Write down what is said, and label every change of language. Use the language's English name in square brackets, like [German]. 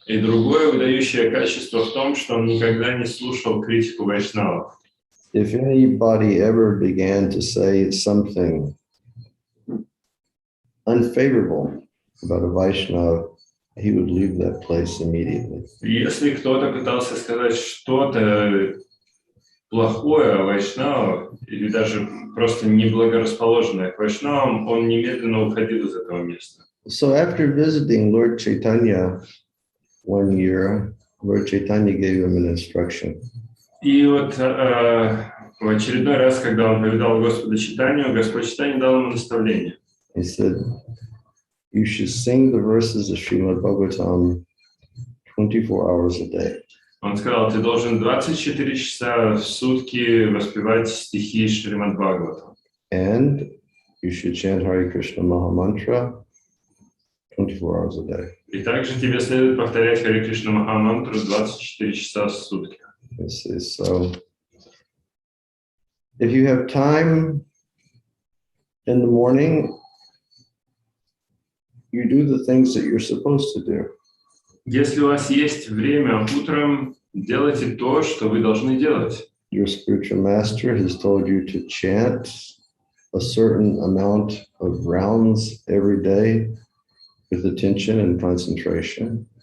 [Russian] И другое выдающее качество в том, что он никогда не слушал критику вайшнавов. [English] If anybody ever began to say something unfavorable about a Vaishnava, he would leave that place immediately. [Russian] Если кто-то пытался сказать что-то плохое о вайшнавах, или даже просто неблагорасположенное к вайшнавам, он немедленно уходил из этого места. [English] So after visiting Lord Chaitanya one year, Lord Chaitanya gave him an instruction. [Russian] И вот в очередной раз, когда он повидал Господа Чайтанью, Господь Чайтанья дал ему наставление. [English] He said, you should sing the verses of Srimad Bhagavatam 24 hours a day. [Russian] Он сказал, ты должен 24 часа в сутки воспевать стихи Шримад Бхагаватам. [English] And you should chant Hare Krishna Maha Mantra 24 hours a day. [Russian] И также тебе следует повторять Харе Кришна Махамантру 24 часа в сутки. [English] So, if you have time in the morning, you do the things that you're supposed to do. [Russian] Если у вас есть время утром, делайте то, что вы должны делать. [English] Your spiritual master has told you to chant a certain amount of rounds every day with attention and concentration.